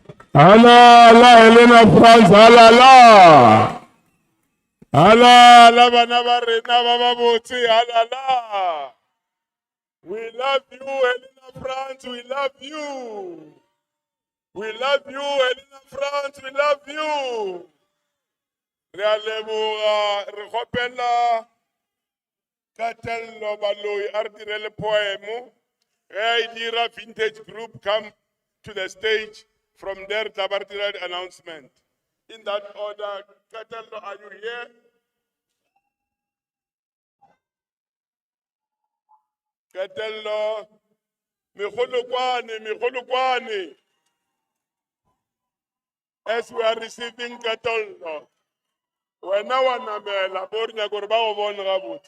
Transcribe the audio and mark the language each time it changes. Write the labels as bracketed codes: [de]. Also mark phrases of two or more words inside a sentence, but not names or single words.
[nso] Hala, la Helena France, hala, la. Hala, la bana ba rena ba ba botse, hala, la. [en] We love you, Helena France, we love you. We love you, Helena France, we love you. [nso] Re a leboga, re kgopela Katello Baloi a re direle poemo. Ge e dira [en] vintage group come to the stage. From there, Tabartira announcement. In that order, Katello, are you here? Katello, Mihulukwane, Mihulukwane. As we are receiving Katello, we now anamela, Borna Gorba von Rabutin.